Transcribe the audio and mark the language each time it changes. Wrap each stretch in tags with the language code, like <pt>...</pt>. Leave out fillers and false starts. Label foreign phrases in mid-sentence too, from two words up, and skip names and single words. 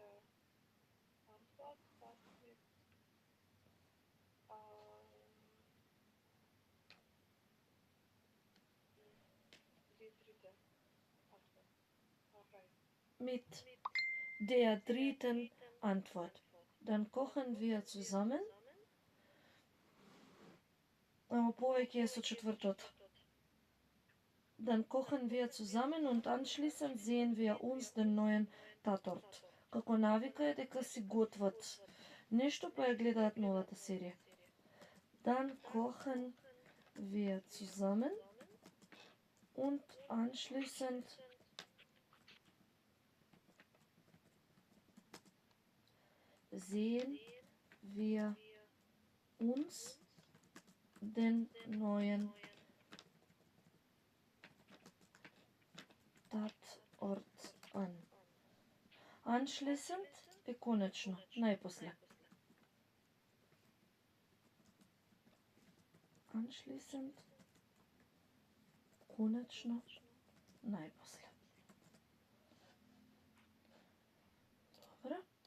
<de>Antwort passt mit die dritte Antwort. Okay. Mit der dritten Antwort. Dann kochen wir zusammen.</de> <mk>Ама повеќе е со четвртото.</mk> <de>Dann kochen wir zusammen und anschließend sehen wir uns den neuen Tatort.</de> <mk>Како навика е дека си готват нешто па ја гледаат новата серија.</mk> <de>Dann kochen wir zusammen und anschließend sehen wir uns den neuen Tatort an.</de> <mk>Anschließend е конечно, најпосле. Anschließend, конечно, најпосле. Добро.</mk>